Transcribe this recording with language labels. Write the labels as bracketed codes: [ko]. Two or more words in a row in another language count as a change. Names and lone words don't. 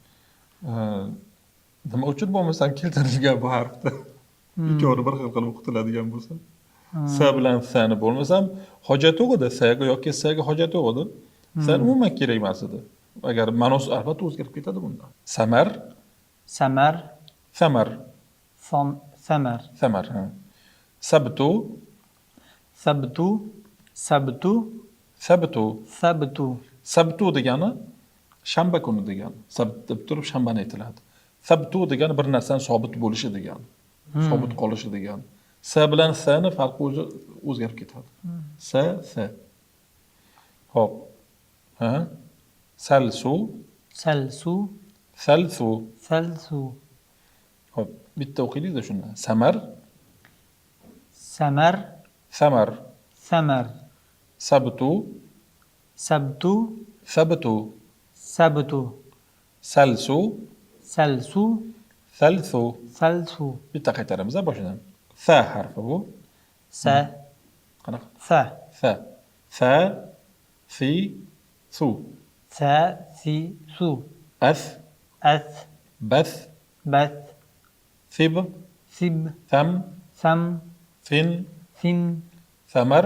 [uz] Nima uchun bo'lmasam keltirilgan bu harfda? Ikkovini bir xil qilib o'qitiladigan bo'lsa. S bilan S ni bo'lmasam hojat yo'q edi. S ga yoki S ga hojat yo'q edi. S umuman kerak emas edi. Agar ma'nosi albatta o'zgarib ketadi bunda. Samar, Samar. samar, Samar. samar. Ha. Sabtu, Sabtu. Sabtu. sabtu. Sabtu. Sabtu degani shanba kuni degani. Sabt deb turib shanbani aytiladi. Sabtu degani bir narsani sobit bo'lishi degani. Sobit qolishi degani. S bilan S ni farqi o'zi o'zgarib ketadi. S. Xo'p. Ha? Salsu, Salsu. salsu. Salsu. Xo'p, bitta o'qiylik-da shuni. Samar, Samar. samar. Samar. Sabtu, Sabtu. sabtu. Sabtu. Salsu, Salsu. salsu. Salsu. Bitta qaytaramiz boshidan. Sa harfi bu. Sa. Qanaqa? Sa. Sa. Sa, fi, su. Sa. Si. Su. As, As. bas, Bas. sib, Sib. tham, Sam. fin, Sin. Samar,